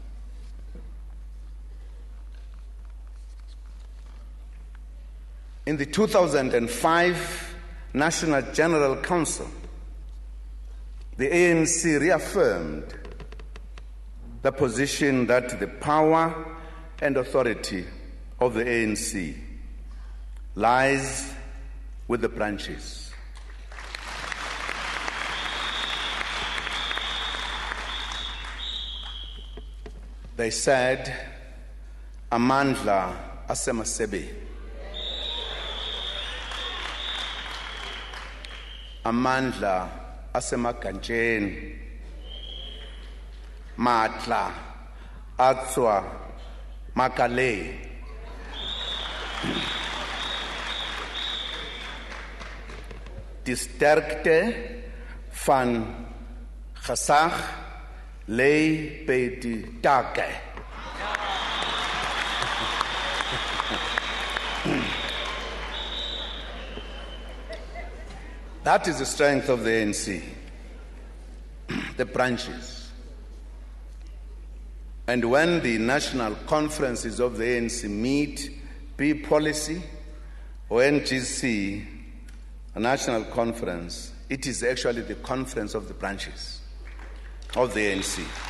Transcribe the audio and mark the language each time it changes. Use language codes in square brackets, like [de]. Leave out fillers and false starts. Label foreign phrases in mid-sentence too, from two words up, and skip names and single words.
[en] In the 2005 National General Council, the ANC reaffirmed the position that the power and authority of the ANC lies with the branches. They said, [xh] amandla asemasebe. [zu] Amandla asemaganjeni. [st] Matla atswa makale. [af] Die sterkte van gesag lê by die takke. [en] That is the strength of the ANC, the branches. And when the national conferences of the ANC meet, be policy or NGC, a national conference, it is actually the conference of the branches of the ANC.